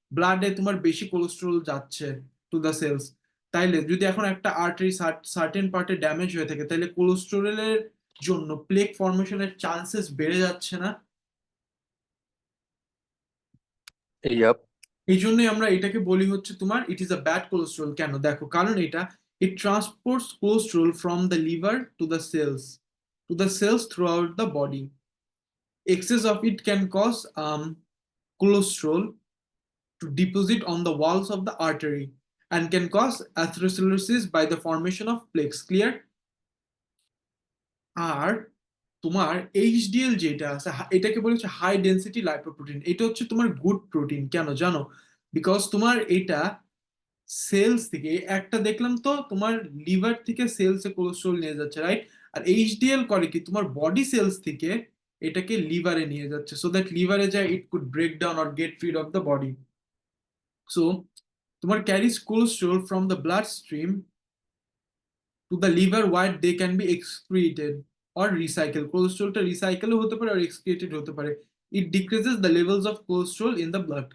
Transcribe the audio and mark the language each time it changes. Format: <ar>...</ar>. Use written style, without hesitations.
<bn>ব্লাডে তোমার বেশি কোলেস্ট্রল যাচ্ছে</bn> <en>To the cells.</en> <bn>তাইলে যদি এখন একটা আর্টারি সার্টেন পার্টে ড্যামেজ হয়ে থাকে, তাহলে কোলেস্টেরলের জন্য প্লেক ফর্মেশনের চান্সেস বেড়ে যাচ্ছে না?</bn> <en>Yup.</en> <bn>এই জন্যই আমরা এটাকে বলি হচ্ছে তোমার</bn> <en>It is a bad cholesterol.</en> <bn>কেন? দেখো, কারণ এটা</bn> <en>It transports cholesterol from the liver to the cells throughout the body. Excess of it can cause cholesterol to deposit on the walls of the artery and can cause atherosclerosis by the formation of plaques. Clear?</en> <bn>আর তোমার HDL যেটা আছে এটাকে বলে হচ্ছে high density lipoprotein. এটা হচ্ছে তোমার good protein. কেন জানো? বিকজ তোমার এটা সেলস থেকে, একটা দেখলাম তো তোমার লিভার থেকে সেলসে কোলেস্ট্রল নিয়ে যাচ্ছে, রাইট? আর এইচডিএল করে কি তোমার বডি সেলস থেকে এটাকে লিভারে নিয়ে যাচ্ছে, সো দ্যাট লিভারে যায়</bn> <en>It could break down or get rid of the body. So তোমার carries cholesterol from the bloodstream to the liver where they can be excreted or recycled.</en> <bn>কোলেস্ট্রলটা রিসাইকেলও হতে পারে আর এক্সক্রিটেড হতে পারে।</bn> <en>It decreases the levels of cholesterol in the blood.</en>